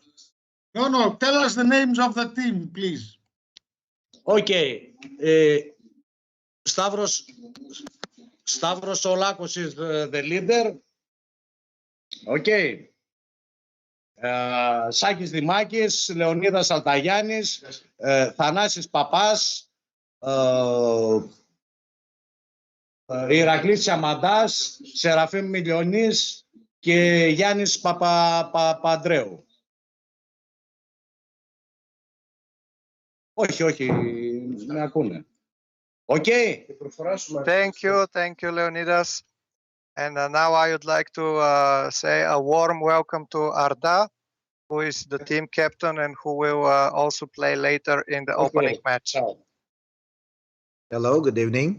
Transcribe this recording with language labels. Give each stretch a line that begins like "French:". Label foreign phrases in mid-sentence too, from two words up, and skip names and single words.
English: No. Tell us the names of the team, please. Okay. Stavros Solakos is the leader. Okay. Sakis Dimakis, Leonidas Altagiannis, Thanasis Papas, Iraklis Chamandas, Serafim Milionis και Γιάννης Παπαντρέου.
Greek: Όχι, με ακούνε.
English: Okay. Thank you, Leonidas. And now I would like to say a warm welcome to Arda, who is the team captain and who will also play later in the opening match. Hello, good evening.